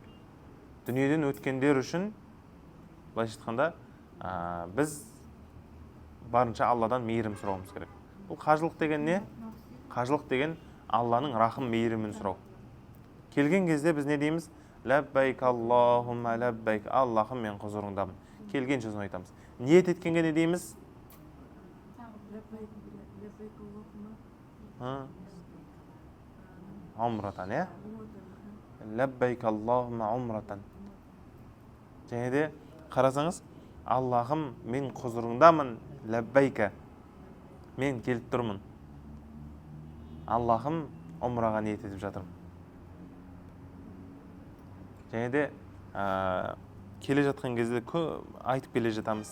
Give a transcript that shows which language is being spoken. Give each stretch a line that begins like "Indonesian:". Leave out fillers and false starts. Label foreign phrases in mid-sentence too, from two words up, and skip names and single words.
Kazakh: Дүниеден өткендер үшін былайша айтқанда, біз барынша Алладан мейірім сұрауымыз керек. Бұл қажылық деген не? Қажылық деген Алланың рахым мейірімін сұрау. Келген кезде біз не дейміз?
Arabic: لبيك اللهم لبيك.
Kazakh: Аллахым, мен құзырыңдамын. Келген сөзін айтамыз. Ниет еткенге не дейміз? Умратан, е?
Arabic: لبيك اللهم عمرة.
Kazakh: Және де қарасаңыз, Аллахым, мен құзырыңдамын, ләббайка. Мен келіп тұрмын. Аллахым, умраға ниет етіп жатырмын. Және де келе жатқан кезде айтып келе жатамыз.